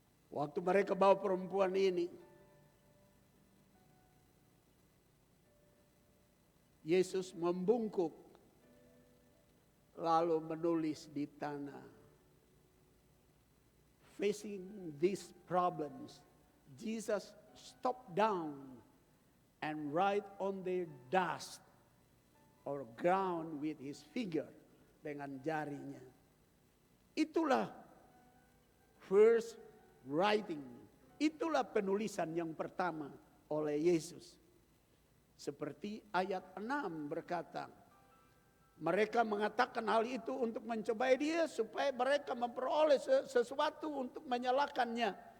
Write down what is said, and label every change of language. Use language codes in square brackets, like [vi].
[id] Waktu mereka bawa perempuan ini, Yesus membungkuk lalu menulis di tanah. [en] Facing these problems, Jesus stopped down and write on the dust or ground with his finger, [id] dengan jarinya. Itulah [en] first writing, [id] itulah penulisan yang pertama oleh Yesus. Seperti ayat 6 berkata, mereka mengatakan hal itu untuk mencobai dia supaya mereka memperoleh sesuatu untuk menyalahkannya.